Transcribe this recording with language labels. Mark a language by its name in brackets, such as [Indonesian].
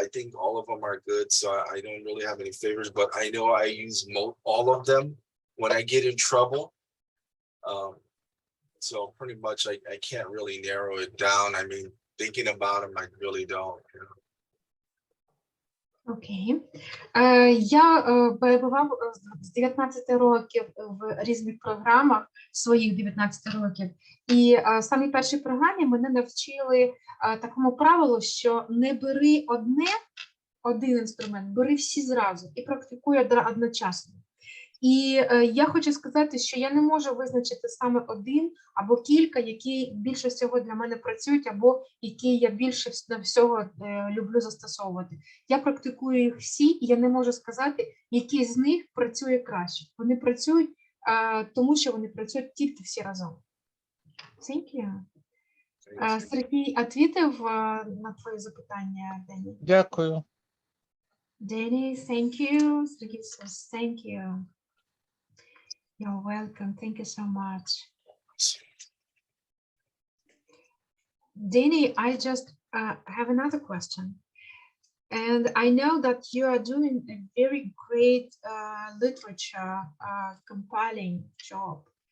[English] I think all of them are good, so I don't really have any favorites, but I know I use all of them when I get in trouble. So pretty much I can't really narrow it down. I mean, thinking about them, I really don't. You know? Окей. [Ukrainian] Я перебував з 19 років в різних програмах, своїх 19 років. І в самій першій програмі мене навчили такому правилу, що не бери один інструмент, бери всі зразу і практикуй одночасно. І я хочу сказати, що я не можу визначити саме один або кілька, які більше всього для мене працюють, або які я більше всього люблю застосовувати. Я практикую їх всі, і я не можу сказати, який з них працює краще. Вони працюють, тому що вони працюють тільки всі разом. [English] Thank you. [Ukrainian] Сергій відповів на твоє запитання, Дені? Дякую. [English] Дені, thank you. Сергій says thank you. You're welcome. Thank you so much. Danny, I just have another question. And I know that you are doing a very great literature compiling job.